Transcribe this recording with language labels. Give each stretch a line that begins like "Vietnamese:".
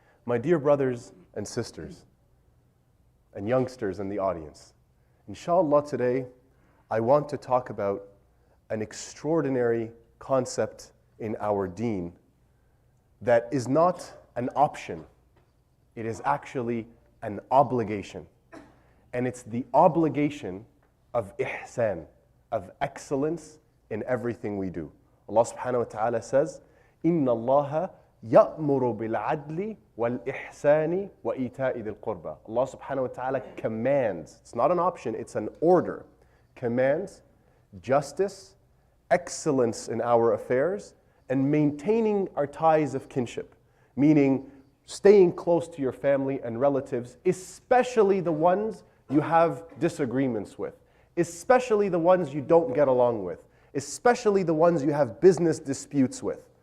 English: My dear brothers and sisters, and youngsters in the audience, inshallah today, I want to talk about an extraordinary concept in our deen that is not an option. It is actually an obligation. And it's the obligation of ihsan, of excellence in everything we do. Allah subhanahu wa ta'ala says,
Arabic: إِنَّ اللَّهَ يَأْمُرُ بِالْعَدْلِ وَالْإِحْسَانِ وَإِيتَاءِ ذِي الْقُرْبَى.
English: Allah subhanahu wa ta'ala commands, it's not an option, it's an order, commands justice, excellence in our affairs, and maintaining our ties of kinship, meaning staying close to your family and relatives, especially the ones you have disagreements with, especially the ones you don't get along with, especially the ones you have business disputes with.